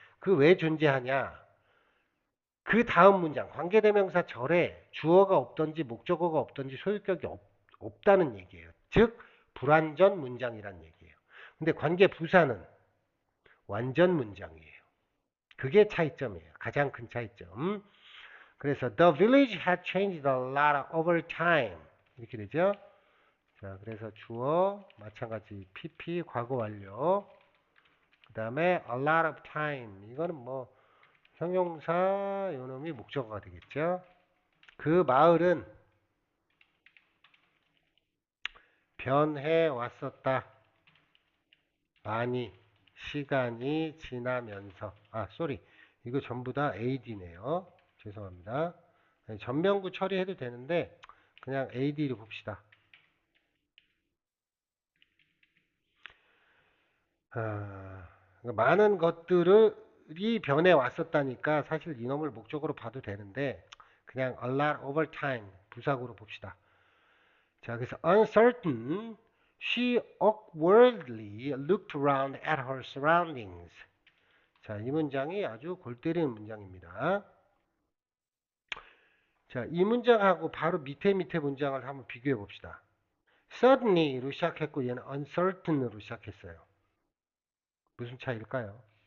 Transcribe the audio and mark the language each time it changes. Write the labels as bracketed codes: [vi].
[ko] 그 왜 존재하냐? 그 다음 문장, 관계 대명사 절에 주어가 없던지 목적어가 없던지 소유격이 없다는 얘기예요. 즉, 불완전 문장이란 얘기예요. 근데 관계 부사는 완전 문장이에요. 그게 차이점이에요. 가장 큰 차이점. 그래서 [en] the village had changed a lot over time. [ko] 이렇게 되죠. 자, 그래서 주어 마찬가지 PP 과거 완료. 그다음에 [en] a lot of time. [ko] 이거는 뭐 형용사 요놈이 목적어가 되겠죠. 그 마을은 변해 왔었다. 많이 시간이 지나면서. 아, 쏘리. 이거 전부 다 AD네요. 죄송합니다. 전명구 처리해도 되는데 그냥 AD로 봅시다. 많은 것들이 변해 왔었다니까 사실 이놈을 목적으로 봐도 되는데 그냥 [en] a lot over time [ko] 부사구로 봅시다. 자, 그래서 [en] uncertain, she awkwardly looked around at her surroundings. [ko] 자, 이 문장이 아주 골 때리는 문장입니다. 자, 이 문장하고 바로 밑에 문장을 한번 비교해 봅시다. suddenly로 시작했고 얘는 uncertain으로 시작했어요. 무슨 차이일까요?